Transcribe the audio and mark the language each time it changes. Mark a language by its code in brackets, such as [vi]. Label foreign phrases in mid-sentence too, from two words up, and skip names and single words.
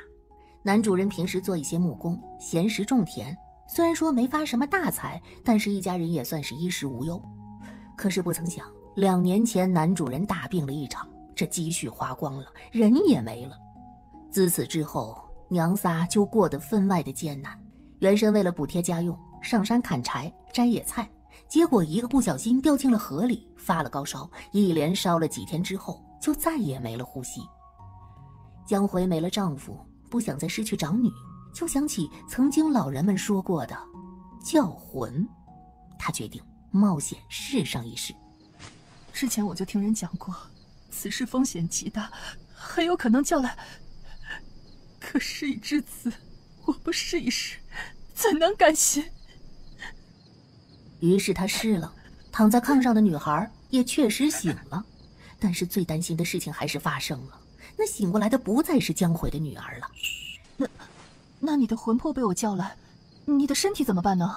[zh] 男主人平時做一些木工，閒時種田，雖然說沒發什麼大財，但是一家人也算是衣食無憂。可是不曾想，2年前男主人大病了一場，這積蓄花光了，人也沒了。自此之後，娘仨就過得分外的艱難。原身為了補貼家用，上山砍柴摘野菜，結果一個不小心掉進了河裡，發了高燒，一連燒了幾天之後，就再也沒了呼吸。江回沒了丈夫，不想再失去長女，就想起曾經老人們說過的叫魂，他決定冒險試上一試。之前我就聽人講過，此事風險極大，很有可能叫來。可事已至此，我不試一試，怎能甘心？於是他試了，躺在炕上的女孩也確實醒了，但是最擔心的事情還是發生了，那醒過來的不再是江回的女兒了。那你的魂魄被我叫來，你的身體怎麼辦呢？